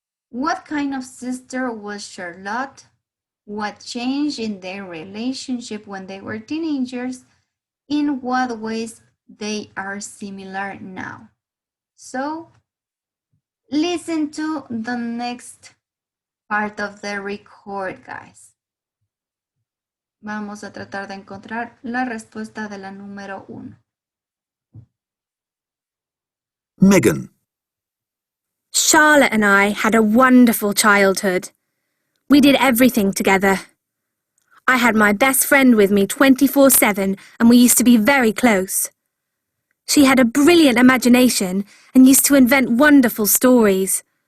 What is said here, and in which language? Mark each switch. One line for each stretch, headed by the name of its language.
English: What kind of sister was Charlotte? What changed in their relationship when they were teenagers? In what ways they are similar now? So listen to the next part of the record, guys.
Spanish: Vamos a tratar de encontrar la respuesta de la número 1.
English: Megan. Charlotte and I had a wonderful childhood. We did everything together. I had my best friend with me 24/7 and we used to be very close. She had a brilliant imagination and used to invent wonderful stories.